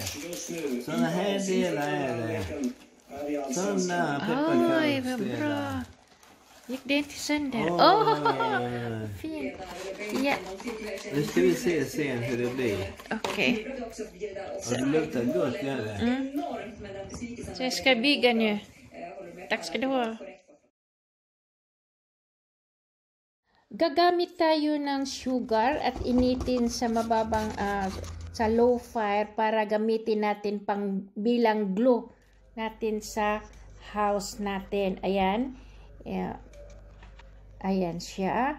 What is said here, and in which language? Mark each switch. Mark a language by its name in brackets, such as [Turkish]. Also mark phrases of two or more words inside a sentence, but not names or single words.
[Swedish] Såna här delar är det. Såna pepparkaksdelar. Gick det inte sönder? Fint. Ja. Nu ska vi se sen hur det blir. Okej. Och det luktar gott, gör det? Så jag ska bygga nu. Tack ska du ha. [Filipino] Gagamit tayo ng sugar at initin sa mababang sa [English] low fire [Filipino] para gamitin natin pang bilang glue natin sa house natin. Ayan. Ayan siya.